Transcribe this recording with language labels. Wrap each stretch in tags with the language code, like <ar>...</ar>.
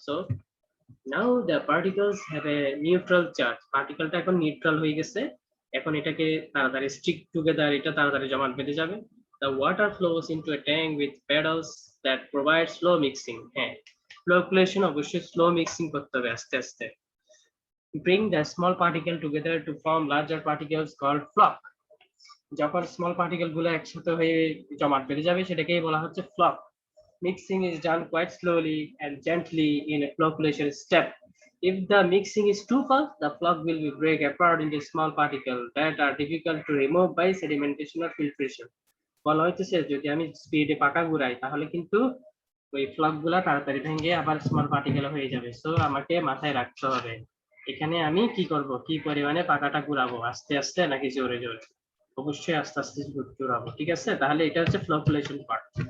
<en>so now the particles have a neutral charge,</en> <bn>পার্টিকেলটা এখন neutral হয়ে গেছে, এখন এটাকে তাড়াতাড়ি</bn> <en>stick together,</en> <bn>এটা তাড়াতাড়ি জমাট বেঁধে যাবে।</bn> <en>The water flows into a tank with paddles that provide slow mixing.</en> <bn>হ্যাঁ, ফ্লোকুলেশন অবশ্যই স্লো মিক্সিং করতে হবে আস্তে আস্তে।</bn> <en>Bring the small particle together to form larger particles called flock.</en> <bn>যখন স্মল পার্টিকেল গুলো একসাথে হয়ে জমাট বেঁধে যাবে সেটাকেই বলা হচ্ছে flock.</bn> <en>Mixing is done quite slowly and gently in a flocculation step. If the mixing is too fast, the flock will be break apart into small particles that are difficult to remove by sedimentation or filtration.</en> <bn>বলা হইতেছে যদি আমি স্পিডে পাকা ঘুরাই তাহলে কিন্তু ওই ফ্লক গুলা তাড়াতাড়ি ভেঙে আবার স্মল পার্টিকেল হয়ে যাবে। সো আমাকে মাথায় রাখতে হবে এখানে আমি কি করব, কি পরিমাণে পাকাটা ঘুরাবো, আস্তে আস্তে নাকি জোরে জোরে। অবশ্যই আস্তে আস্তে ঘুরাবো। ঠিক আছে, তাহলে এটা হচ্ছে ফ্লোকুলেশন পার্ট।</bn>